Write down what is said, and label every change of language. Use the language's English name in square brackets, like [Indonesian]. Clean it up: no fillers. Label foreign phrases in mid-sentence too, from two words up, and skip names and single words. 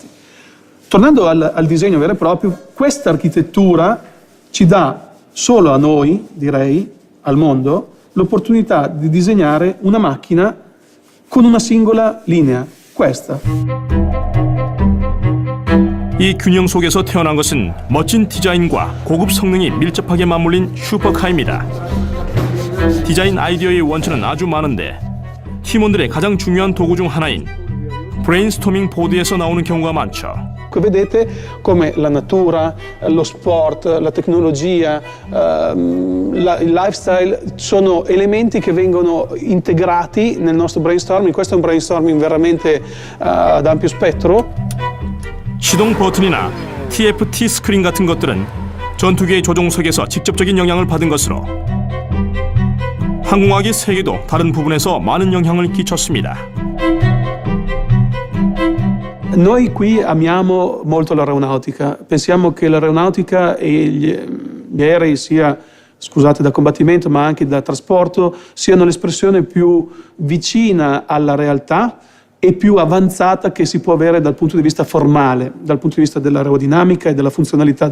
[Italian] Tornando al disegno vero e proprio, questa architettura ci dà solo a noi, direi, al mondo, l'opportunità di disegnare una macchina con una singola linea. Questa. [Korean] 이 균형 속에서 태어난 것은 멋진 디자인과 고급 성능이 밀접하게 맞물린 슈퍼카입니다. 디자인 아이디어의 원천은 아주 많은데 팀원들의 가장 중요한 도구 중 하나인 브레인스토밍 보드에서 나오는 경우가 많죠. [Italian] Qui vedete come la natura, lo sport, la tecnologia, il lifestyle sono elementi che vengono integrati nel nostro brainstorming. Questo è un brainstorming veramente ad ampio spettro. [Korean] 시동 버튼이나 TFT 스크린 같은 것들은 전투기의 조종석에서 직접적인 영향을 받은 것으로 항공학의 세계도 다른 부분에서 많은 영향을 끼쳤습니다. [Italian] Noi qui amiamo molto l'aeronautica, pensiamo che l'aeronautica e gli aerei sia, scusate, da combattimento ma anche da trasporto, siano l'espressione più vicina alla realtà e più avanzata che si può avere dal punto di vista formale, dal punto di vista dell'aerodinamica e della funzionalità.